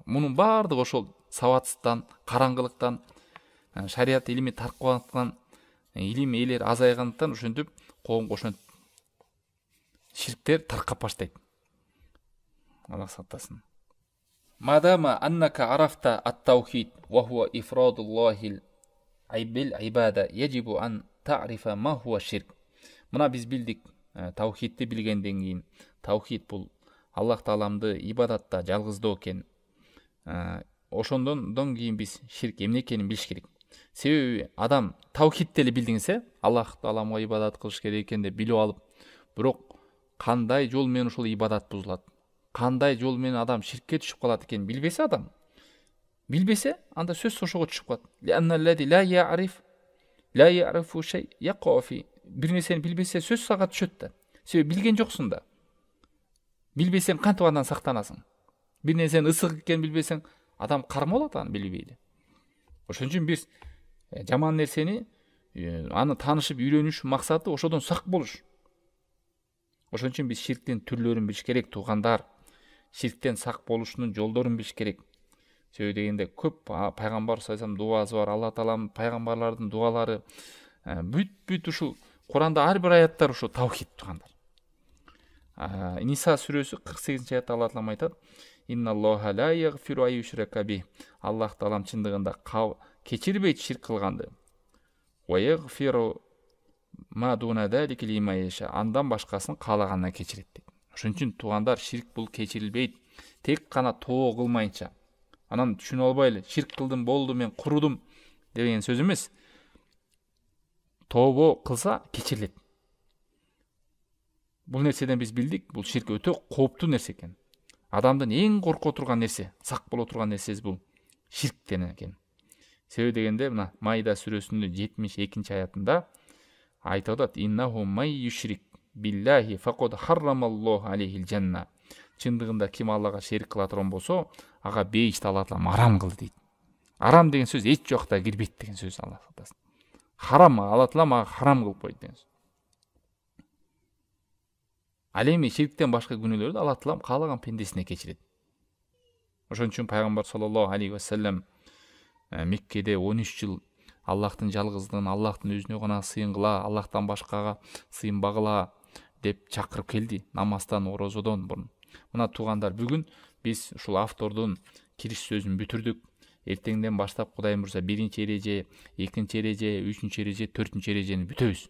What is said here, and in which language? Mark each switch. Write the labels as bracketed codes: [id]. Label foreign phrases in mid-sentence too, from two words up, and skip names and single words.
[ky] Мунун баардыгы ошол сабатсыздан, караңгылыктан, шарият илими таркабаттан, илим ээлери азайгандыктан ошентип коомго ошентип ширктер таркап баштайт. Алла сактасын. [ar] مادام أنك عرفت التوحيد وهو إفراد الله بالعبادة يجب أن تعرف ما هو الشرك. [ky] Мына биз билдик, таухидти билгенден кийин, таухид бул Аллах тааламды ибадатта жалгыздоо экен. Ошондон кийин биз ширк эмне экенин билиш керек. Себеби адам таухидти эле билдиңсе, Аллах тааламга ибадат кылыш керек экен деп билип алып, бирок кандай жол менен ошол ибадат бузулат, кандай жол менен адам ширкке түшүп калат экенин билбесе адам, анда сөзсүз ошого түшүп калат. [ar] لأن الذي لا يعرف شيء يقع فيه. [ky] Бир нерсени билбесе сөзсүз ага түшөт да. Себеби билген жоксуң да. Билбесең кантип андан сактанасың? Бир нерсенин ысык экенин билбесең, адам карма болот аны билбейди. Ошон үчүн биз жаман нерсени аны таанышып үйрөнүш максаты ошодон сак болуш. Ошон үчүн биз ширктин түрлөрүн билиш керек, туугандар. Ширктен сак болушунун жолдорун билиш керек. Себеби дегенде көп пайгамбар [ar] صلى الله عليه [ky] дуасы бар, Алла таалам пайгамбарлардын дуалары бүт ушул Куранда ар бир аяттар ушул таухид туугандар. Ниса сүрөсү 48-аятта Алла таалам айтат: [ar] "إن الله لا يغفر أن يشرك به." [ky] Аллах таалам чындыгында кечирбейт ширк кылганды. [ar] ويغفر ما دون ذلك لمن يشاء. [ky] Андан башкасын каалагандан кечирет дейт. Ошон үчүн туугандар, ширк бул кечирилбейт. Тек гана тоо кылмайынча. Анан түшүнүп албайлы, ширк кылдым, болду, мен курудум деген сөз эмес. Тообо кылса кечирилет. Бул нерседен биз билдик, бул ширк өтө кооптуу нерсе экен. Адамдын эң корко турган нерсе, сак боло турган нерсеси бул ширктен экен. Себеби дегенде мына Майда сүрөсүнүн 72-аятында айтып атат: [ar] "إنه من يشرك بالله فقد حرم الله عليه الجنة." [ky] Чындыгында ким Аллага шерик кыла турган болсо, ага бейишти Алла таалам арам кылды дейт. Арам деген сөз эч жакта кирбейт деген сөз. Алла сактасын. Харам, Алла таалам ага харам кылып койду деген сөз. Ал эми ширктен башка күнөөлөрдү Алла таалам каалаган пендесине кечирет. Ошон үчүн пайгамбар [ar] صلى الله عليه وسلم [ky] Меккеде 13 жыл Аллахтын жалгыздыгын, Аллахтын өзүнө гана сыйынгыла, Аллахтан башкага сыйынбагыла деп чакырып келди, намаздан, орозодон бурун. Мына туугандар, бүгүн биз ушул автордун кириш сөзүн бүтүрдүк. Эртеңден баштап Кудай буйрса 1-чи эреже, 2-чи эреже, 3-чү эреже, 4-чү эрежени бүтөбүз.